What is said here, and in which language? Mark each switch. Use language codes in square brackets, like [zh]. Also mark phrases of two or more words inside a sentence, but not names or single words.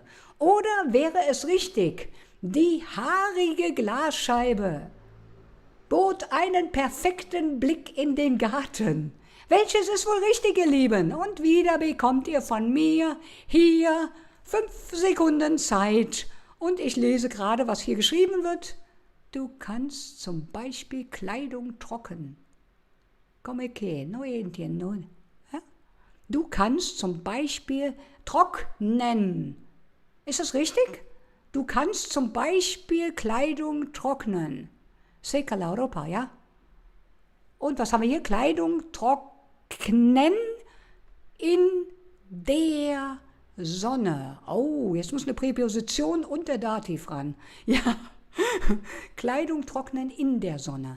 [de] Oder wäre es richtig, die haarige Glasscheibe bot einen perfekten Blick in den Garten? Welches ist wohl richtig, ihr Lieben? Und wieder bekommt ihr von mir hier 5 Sekunden Zeit. Und ich lese gerade, was hier geschrieben wird. Du kannst zum Beispiel Kleidung trocknen. [es] Come che, no entiendo. [de] Du kannst zum Beispiel trocknen. Ist das richtig? Du kannst zum Beispiel Kleidung trocknen. [es] Seca la ropa, [de] ja? Und was haben wir hier? Kleidung trocknen in der Sonne. Oh, jetzt muss eine Präposition und der Dativ ran. Ja, Kleidung trocknen in der Sonne.